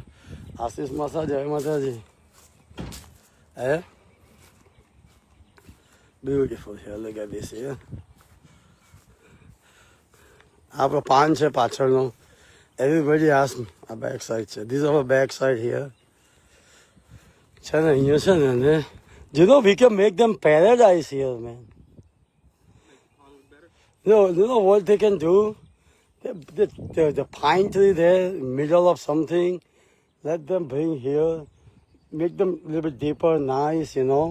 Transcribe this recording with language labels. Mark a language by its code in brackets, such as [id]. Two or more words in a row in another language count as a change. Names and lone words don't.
[gu] આશિષ માસા, જય માતાજી. Eh? [en] Beautiful here. Look at this here. [gu] આપણો પાન છે પાછળનો. [en] Everybody asks me આ back side છે. This is our back side here. [gu] છે ને અહીંયા છે ને. [en] You know we can make them paradise here, man. You know what they can do? The pine tree there, middle of something. Let them bring here. Make them a little bit deeper, nice, you know.